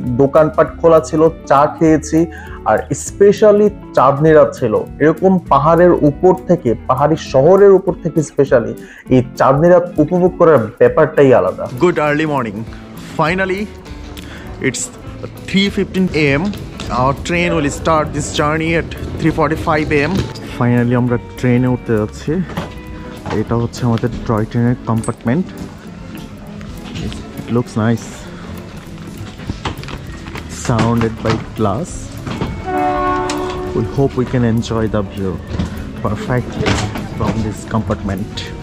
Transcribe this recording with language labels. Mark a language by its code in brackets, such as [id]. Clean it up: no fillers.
[bn] দোকানপাট খোলা ছিল, চা খেয়েছি, আর স্পেশালি চাঁদনি রাত ছিল। এরকম পাহাড়ের উপর থেকে, পাহাড়ি শহরের উপর থেকে স্পেশালি এই চাঁদনি রাত উপভোগ করার ব্যাপারটাই আলাদা। [en] Good early morning, finally it's 3:15 AM. Our train will start this journey at 3:45 AM. [bn] Finally আমরা ট্রেনে উঠতে যাচ্ছি। এটা হচ্ছে আমাদের টয় ট্রেনের compartment. [en] It looks nice, surrounded by glass. We hope we can enjoy the view perfectly from this compartment.